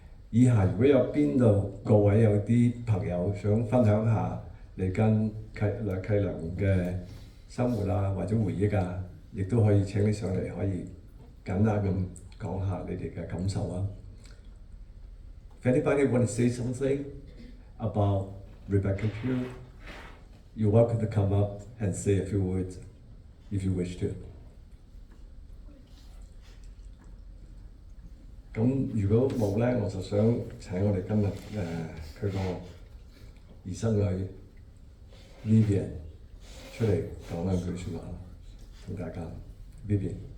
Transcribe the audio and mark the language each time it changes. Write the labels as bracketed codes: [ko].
[yue] 以下如果有邊度各位有啲朋友想分享下你跟契娘嘅生活啊，或者回憶啊，亦都可以請你上嚟，可以簡單咁講下你哋嘅感受啊。 [en] If anybody want to say something about Rebecca Pugh, you're welcome to come up and say a few words if you wish to. [yue] 咁如果冇咧，我就想請我哋今日佢個兒生女 Vivian 出嚟講兩句説話，同大家 Vivian。